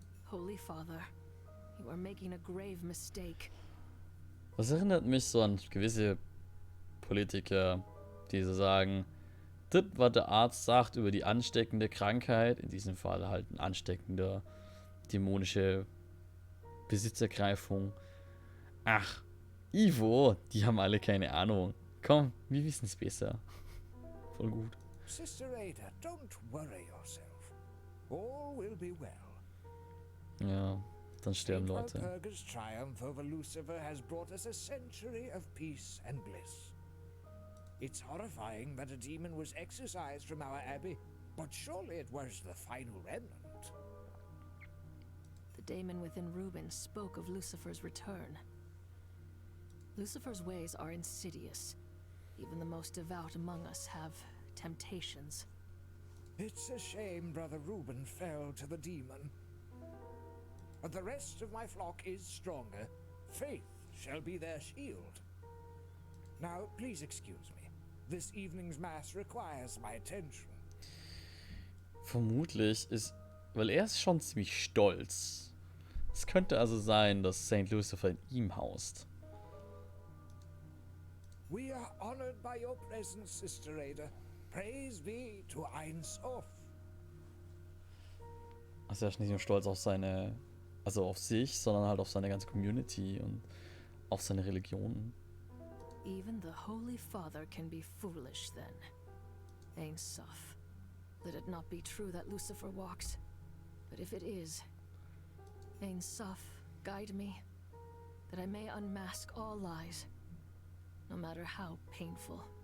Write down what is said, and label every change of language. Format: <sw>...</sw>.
<en>Holy Father, you are making a grave mistake.</en> <de>Das erinnert mich so an gewisse Politiker, die so sagen, das, was der Arzt sagt über die ansteckende Krankheit, in diesem Fall halt ein ansteckender dämonische Besitzergreifung. Ach, Ivo, die haben alle keine Ahnung. Komm, wir wissen es besser. Voll gut.</de> <en>Sister Ada, don't worry yourself. All will be well.</en> <de>Ja, dann sterben</de> <en>Saint</en> <de>Leute.</de> <en>Walpurgis' triumph over Lucifer has brought us a century of peace and bliss. It's horrifying that a demon was exorcised from our abbey, but surely it was the final remnant. The daemon within Reuben spoke of Lucifer's return. Lucifer's ways are insidious. Even the most devout among us have temptations. It's a shame Brother Reuben fell to the demon. But the rest of my flock is stronger. Faith shall be their shield. Now, please excuse me. This evening's mass requires my attention.</en> <de>Vermutlich ist, weil er ist schon ziemlich stolz. Es könnte also sein, dass Saint Lucifer in ihm haust.</de> <en>We are honored by your presence, Sister Ada. Praise be to Ein Sof.</en> <de>Also er ist nicht nur stolz auf seine, also auf sich, sondern halt auf seine ganze Community und auf seine Religion.</de> <en>Even the Holy Father can be foolish then. Ein Sof. Let it not be true that Lucifer walks. But if it is, Ein Sof, guide me, that I may unmask all lies, no matter how painful.</en>